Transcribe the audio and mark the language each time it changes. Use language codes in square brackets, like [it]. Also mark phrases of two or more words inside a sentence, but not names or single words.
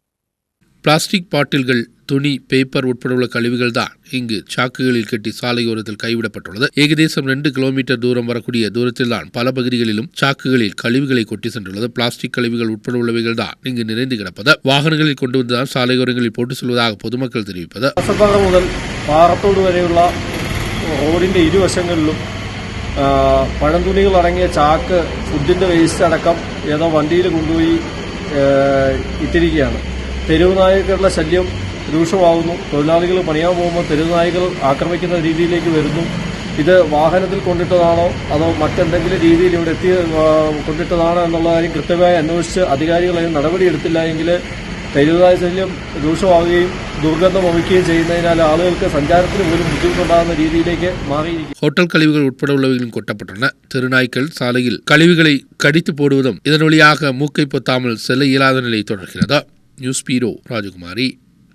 [ta] பிளாஸ்டிக் பாட்டில்கள், துணி, பேப்பர் உட்பட உள்ள கழிவுகள் தான் இங்கு சாக்குகளில் கட்டி சாலையோரத்தில் கைவிடப்பட்டுள்ளது. ஏகதேசம் 2 கிலோமீட்டர் தூரம் வரக்கூடிய தூரத்தில் தான் பல பகுதிகளிலும் சாக்குகளில் கழிவுகளை கொட்டி சென்றுள்ளது. பிளாஸ்டிக் கழிவுகள் உட்பட உள்ளவைகள் தான் இங்கு நிறைந்து கிடப்பது. வாகனங்களில் கொண்டு வந்துதான் சாலையோரங்களில் போட்டு செல்வதாக பொதுமக்கள் தெரிவிப்பது. [ml] முதல் പാറത്തോട് വരെയുള്ള റോഡിന്റെ ഇരുവശങ്ങളിലും പഴംതുണികൾ അടങ്ങിയ ചാക്ക്, ഫുഡിന്റെ വേസ്റ്റ് അടക്കം ഏതോ വണ്ടിയിൽ കൊണ്ടുപോയി ഇട്ടിരിക്കുകയാണ്. തെരുവ് നായ്ക്കളുടെ ശല്യം രൂക്ഷമാകുന്നു. തൊഴിലാളികൾ പണിയാൻ പോകുമ്പോൾ തെരുവ് നായ്ക്കൾ ആക്രമിക്കുന്ന രീതിയിലേക്ക് വരുന്നു. ഇത് വാഹനത്തിൽ കൊണ്ടിട്ടതാണോ അതോ മറ്റെന്തെങ്കിലും രീതിയിൽ ഇവിടെ എത്തി കൊണ്ടിട്ടതാണോ എന്നുള്ള കാര്യം കൃത്യമായി അന്വേഷിച്ച് അധികാരികൾ അതിന് നടപടിയെടുത്തില്ല എങ്കിൽ തെരുവുനായ ശല്യം രൂക്ഷമാവുകയും ദുർഗന്ധം വമിക്കുകയും ചെയ്യുന്നതിനാൽ ആളുകൾക്ക് സഞ്ചാരത്തിന് പോലും ബുദ്ധിമുട്ടുണ്ടാകുന്ന രീതിയിലേക്ക് മാറിയിരിക്കും. [ta] ஹோட்டல் கழிவுகள் உட்பட உள்ளவைகளும் கொட்டப்பட்டுள்ளன. தெருநாய்க்கள் சாலையில் கழிவுகளை கடித்து போடுவதும் இதன் வழியாக மூக்கை பொத்தாமல் செல்ல இயலாத நிலை தொடர்கிறது. [en] News Bureau [ta] ராஜகுமாரி.